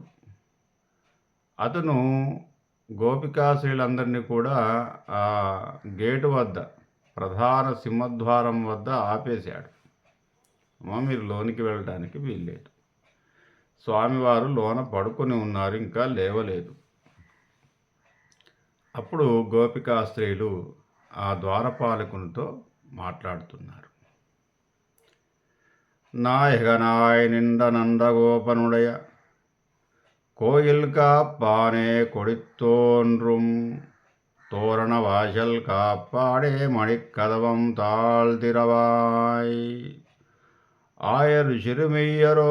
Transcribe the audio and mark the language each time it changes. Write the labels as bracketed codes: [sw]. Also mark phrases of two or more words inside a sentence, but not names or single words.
[te] అతను గోపికాశ్రీలందరినీ కూడా ఆ గేటు వద్ద, ప్రధాన సింహద్వారం వద్ద ఆపేశాడు. మీరు లోనికి వెళ్ళడానికి వీల్లేదు. స్వామివారు లోన పడుకొని ఉన్నారు, ఇంకా లేవలేదు. అప్పుడు గోపికా స్త్రీలు ఆ ద్వారపాలకునితో మాట్లాడుతున్నారు. [ta] நாயகனாய் நின்ற நந்தகோபனுடைய கோயில் காப்பானே கொடித்தோன்றும் தோரண வாசல் காப்பாடே மணிக்கதவம் தாழ்திரவாய் ஆயர் சிறுமையரோ